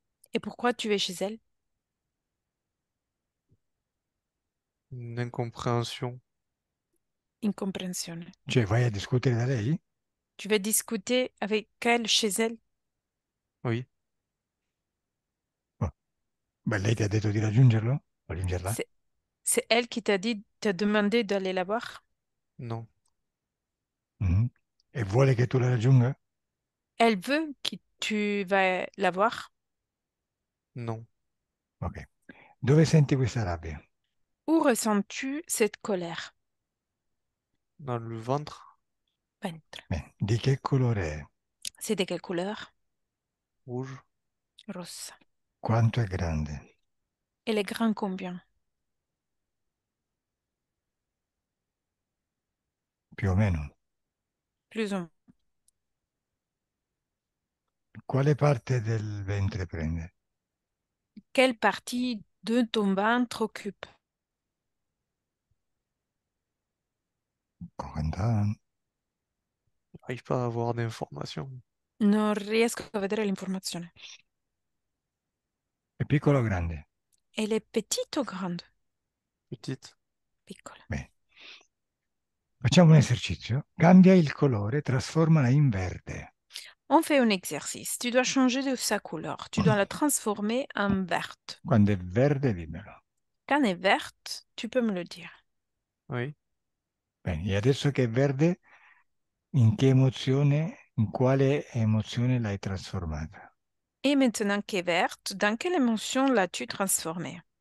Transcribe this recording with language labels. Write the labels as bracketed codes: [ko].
[fr] Et pourquoi tu es chez elle? Une incompréhension. [it] Incomprensione. Cioè vai a discutere da lei? [fr] Tu vas discuter avec elle chez elle? Oui. [it] Oh, beh, lei ti ha detto di raggiungerlo? Raggiungerla? [fr] C'est c'est elle qui t'a demandé d'aller la voir? Non. Mhm. [it] E vuole che tu la raggiunga? [fr] Elle veut que tu vas la voir? Non. Ok. [it] Dove senti questa rabbia? [fr] Où ressens-tu cette colère? Dans le ventre. Ventre. [it] Di che colore è? [fr] C'est de quelle couleur? Rouge. [it] Rossa. Quanto è grande? [fr] Elle est grande combien? [it] Più o meno. [fr] Plus ou moins. [it] Quale parte del ventre prende? [fr] Quelle partie de ton ventre occupe? 40 J'arrive pas à avoir d'informations. [it] Non riesco a vedere l'informazione. È piccolo o grande? [fr] Elle est petite ou grande? Petite. [it] Piccola. Bene. Facciamo un esercizio. Cambia il colore, trasformala in verde. [fr] On fait un exercice. Tu dois changer de sa couleur. Tu dois la transformer en verte. [it] Quando è verde, dimmelo. [fr] Quand elle est verte, tu peux me le dire. Oui. [it] Bene, e adesso che è verde, in che emozione, in quale emozione l'hai trasformata? [fr] Et maintenant qu'elle est verte, dans quelle émotion l'as-tu transformée?